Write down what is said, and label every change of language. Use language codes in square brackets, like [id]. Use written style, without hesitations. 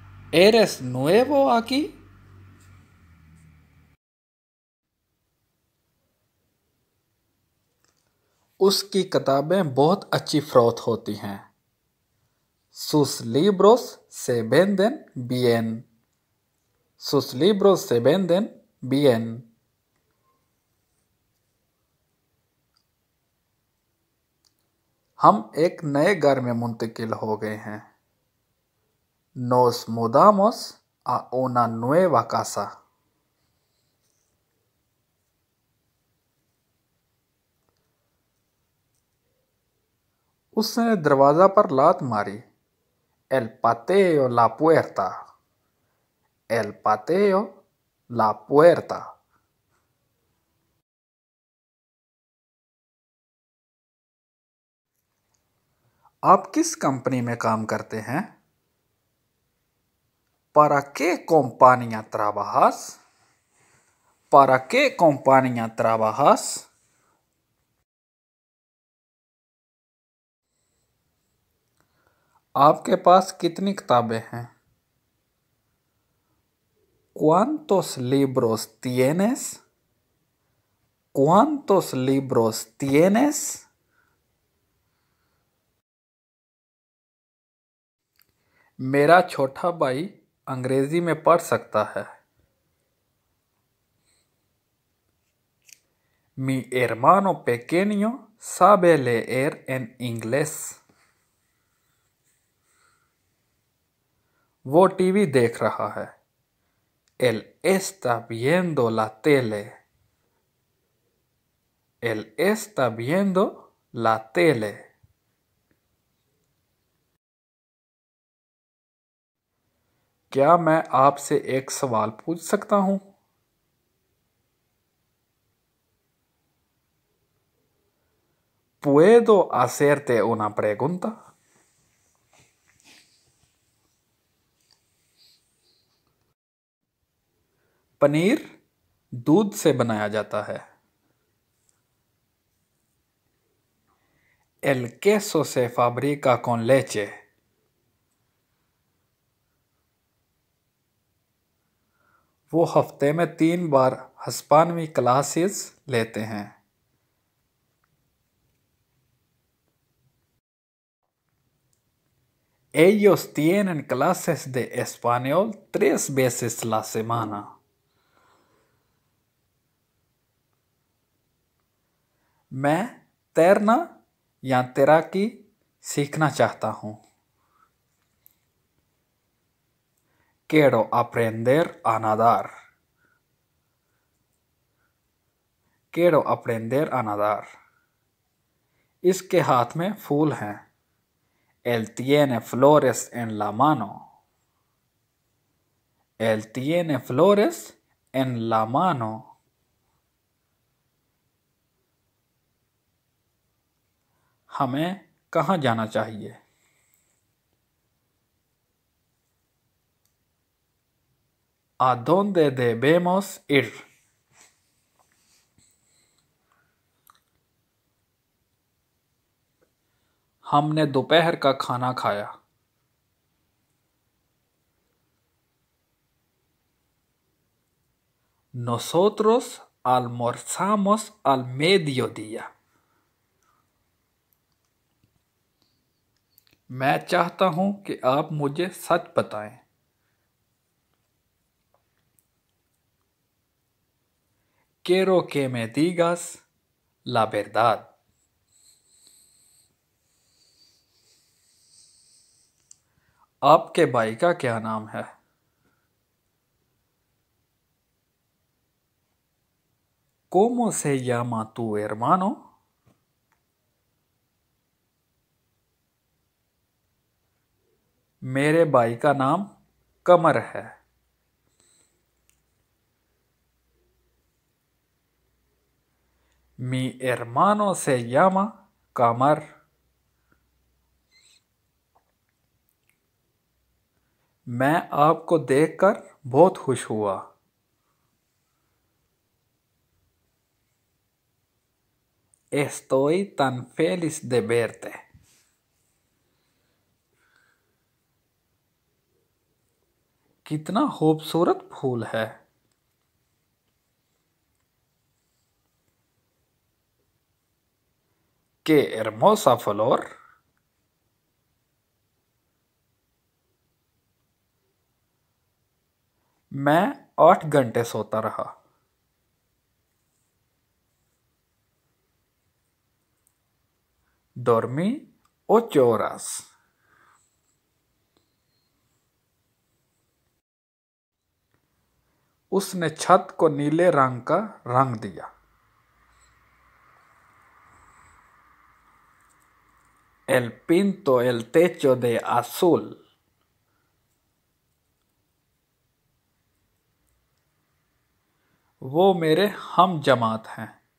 [es] ¿Eres nuevo aquí? [hi] उसकी किताबें बहुत अच्छी फ़रोख्त होती हैं। [es] Sus libros se venden bien. Sus libros se venden bien. [hi] हम एक नए घर में मुंतकिल हो गए हैं। [es] Nos mudamos a una nueva casa. [hi] उसने दरवाज़ा पर लात मारी। [es] El pateo la puerta. El pateo la puerta. [hi] आप किस कंपनी में काम करते हैं? [es] ¿Para qué compañía trabajas? ¿Para qué compañía trabajas? [hi] आपके पास कितनी किताबें हैं? [es] ¿Cuántos libros tienes? ¿Cuántos libros tienes? [hi] मेरा छोटा भाई अंग्रेजी में पढ़ सकता है। [es] Mi hermano pequeño sabe leer en inglés. [hi] वो टीवी देख रहा है। [es] Él está viendo la tele. Él está viendo la tele. [hi] क्या मैं आपसे एक सवाल पूछ सकता हूँ? [es] ¿Puedo hacerte una pregunta? [hi] Paneer दूध से बनाया जाता है। [es] El queso se fabrica con leche. [hi] वो हफ्ते में 3 बार हिस्पानवी क्लासेस लेते हैं। [es] Ellos tienen clases de español 3 veces la semana. [hi] मैं तैरना या तैराकी सीखना चाहता हूँ। [es] Quiero aprender a nadar. Quiero aprender a nadar. [hi] इसके हाथ में फूल हैं। [es] Él tiene flores en la mano. Él tiene flores en la mano. [hi] हमें कहाँ जाना चाहिए? [es] ¿A dónde debemos ir? [hi] हमने दोपहर का खाना खाया। [es] Nosotros almorzamos al mediodía. [hi] मैं चाहता हूँ कि आप मुझे सच बताएं। [es] Quiero que me digas la verdad. [hi] आपके भाई का क्या नाम है? [es] ¿Cómo se llama tu hermano? [hi] मेरे भाई का नाम कमर है। [es] Mi hermano se llama Kamar. [hi] मैं आपको देखकर बहुत खुश हुआ। [es] Estoy tan feliz de verte. [hi] कितना खूबसूरत फूल है। [es] ¡Qué hermosa flor! [hi] मैं 8 घंटे सोता रहा। [es] Dormí 8 horas. [hi] उसने छत को नीले रंग का रंग दिया। [es] Él pintó el techo de azul. [hi] वो मेरे हम जमात हैं।